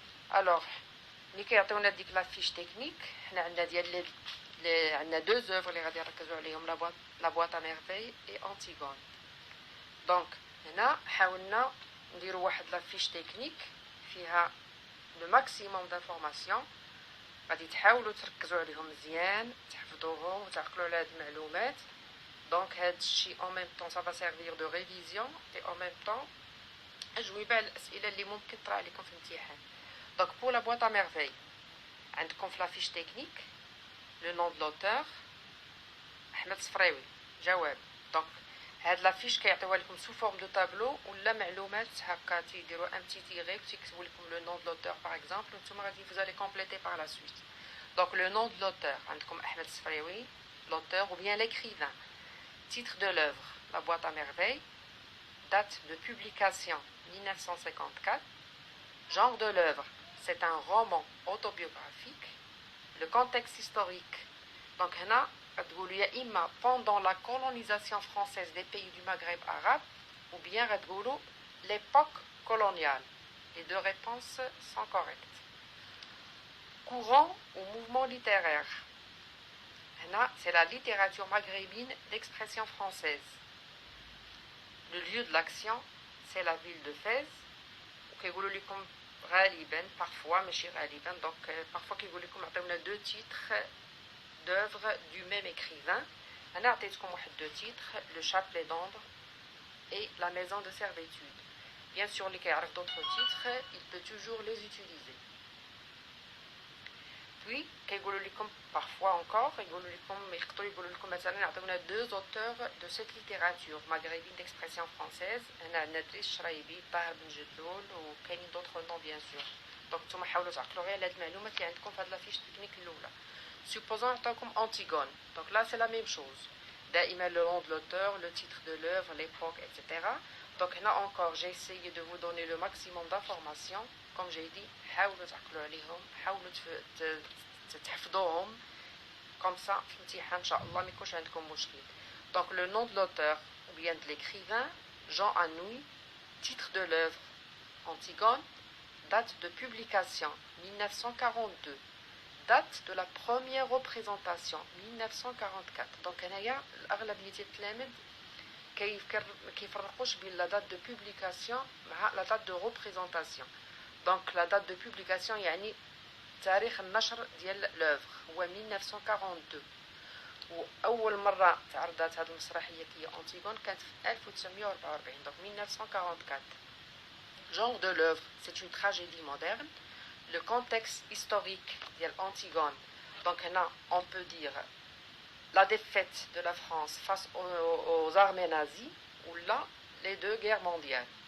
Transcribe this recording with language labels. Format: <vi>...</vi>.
<ar>Alors, ملي كيعطيونا ديك لا فيش تكنيك، حنا عندنا ديال عندنا دو زوفر اللي غادي نركزوا عليهم، لا بواط ا ميرفي اي انتيغون. دونك هنا حاولنا نديروا واحد لا فيش تكنيك فيها لو ماكسيموم دانفورماسيون، غادي تحاولوا تركزوا عليهم مزيان، تحفظوهم وتعقلوا على هاد المعلومات. دونك هاد الشيء</ar> <fr>en même temps ça va servir de révision et en même temps</fr> <ar>أجوبة على الأسئلة اللي ممكن تطرح عليكم في الامتحان. دونك بو لا بواط ا ميرفي عندكم في لافيش تكنيك لو نون دو لوتور أحمد الصفراوي جواب. دونك هاد لافيش كيعطيوها لكم سو فورم دو تابلو ولا معلومات هكا، تيديروا ان بتي تيغي وتيكتبوا لكم لو نون دو لوتور باغ اكزومبل، وانتم غادي فوزالي كومبليتي باغ لا سويت.</ar> <fr>دونك لو نون دو لوتور عندكم أحمد الصفراوي لوتور ou bien l'écrivain, titre de l'œuvre La boîte à merveilles, date de publication 1954, genre de l'œuvre, c'est un roman autobiographique, le contexte historique. Donc هنا</fr> <ar>غتقولوا يا إما</ar> <fr>pendant la colonisation française des pays du Maghreb arabe ou bien غتقولوا l'époque coloniale. Les deux réponses sont correctes. Courant ou mouvement littéraire. هنا c'est la littérature maghrébine d'expression française. Le lieu de l'action c'est la ville de Fès.</fr> <ar>وكيقولوا لكم غالبا parfois ماشي غالبا donc parfois كيقول لكم عطيونا دو تيتر</ar> <fr>d'œuvres du même écrivain.</fr> <ar>انا عطيتكم واحد دو تيتر le chapelet d'ombre et la maison de servitude.</ar> <fr>Bien sûr</fr> <ar>اللي كيعرف</ar> <fr>d'autres titres il peut toujours les utiliser.</fr> <ar>Puis كيقولوا لكم parfois encore يقدروا يقولوا لكم مثلا عطيونا</ar> <fr>deux auteurs de cette littérature maghrébine d'expression française.</fr> <ar>هنا عندنا دريس الشرايبي، طاهر بن جدلول، وكاينين</ar> <fr>d'autres noms bien sûr.</fr> <ar>دونك نتوما حاولوا تعقلوا غير على هاد المعلومات اللي عندكم في هاد لا فيش تكنيك الاولى.</ar> <fr>supposons عطاكم Antigone, donc là c'est la même chose. دائما le nom de l'auteur, le titre de l'œuvre, l'époque, etc. Donc هنا encore j'ai essayé de vous donner le maximum d'informations. Comme j'ai dit</fr> <ar>حاولوا تعقلوا عليهم، حاولوا تحفظوهم</ar> <fr>comme ça</fr> <ar>في الامتحان ان شاء الله ما يكونش عندكم مشكل.</ar> <fr>Donc le nom de l'auteur ou bien de l'écrivain Jean Anouilh, titre de l'œuvre Antigone, date de publication 1942, date de la première représentation 1944.</fr> <ar>Donc هنايا الاغلبيه ديال التلاميذ كيفرقوش بين</ar> <fr>la date de publication</fr> <ar>مع</ar> <fr>la date de représentation.</fr> <ar>Donc</ar> <fr>la date de publication</fr> <ar>يعني تاريخ النشر ديال لوفر هو 1942، واول مره تعرضت هذه المسرحيه هي انتيغون كانت في 1944.</ar> <fr>donc 1944. genre de l'œuvre c'est une tragédie moderne. le contexte historique ديال Antigone, donc هنا on peut dire la défaite de la France face aux armées nazies ou là les deux guerres mondiales.</fr>